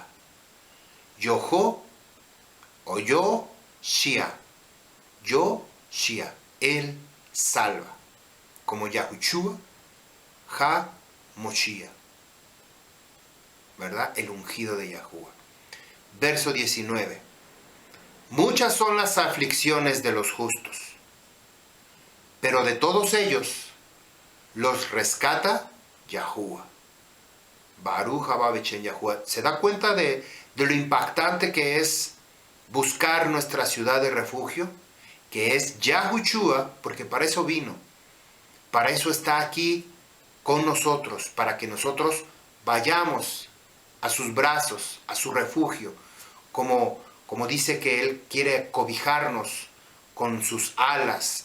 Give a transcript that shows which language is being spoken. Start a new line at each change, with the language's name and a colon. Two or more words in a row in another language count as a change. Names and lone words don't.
Spanish: Yoho o yo Shia, él salva, como Yahushua HaMoshiach, ¿verdad? El ungido de Yahuwah. Verso 19. Muchas son las aflicciones de los justos, pero de todos ellos los rescata Yahuwah.
Hebrew: ברוך הבא בשם יהוה.
Spanish: ¿Se da cuenta de lo impactante que es buscar nuestra ciudad de refugio? Que es Yahushua, porque para eso vino. Para eso está aquí con nosotros, para que nosotros vayamos a sus brazos, a su refugio, como dice que Él quiere cobijarnos con sus alas.